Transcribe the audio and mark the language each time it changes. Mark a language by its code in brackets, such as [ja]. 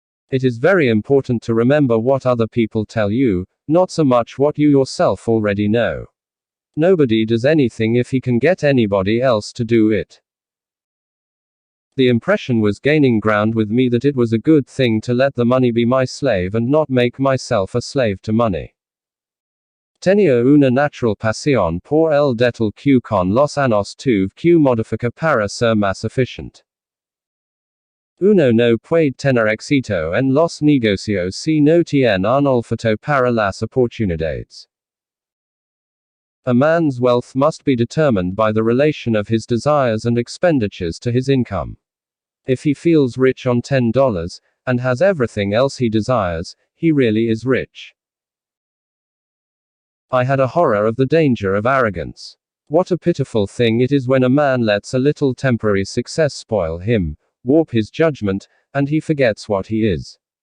[en] It is very important to remember what other people tell you, not so much what you yourself already know. Nobody does anything if he can get anybody else to do it. The impression was gaining ground with me that it was a good thing to let the money be my slave and not make myself a slave to money. [es] Tenía una natural pasión por el detal que con los años tuve que modificar para ser más efficient. Uno no puede tener éxito en los negocios si no tiene un olfato para las oportunidades. [en] A man's wealth must be determined by the relation of his desires and expenditures to his income. If he feels rich on $10, and has everything else he desires, he really is rich. I had a horror of the danger of arrogance. What a pitiful thing it is when a man lets a little temporary success spoil him, warp his judgment, and he forgets what he is.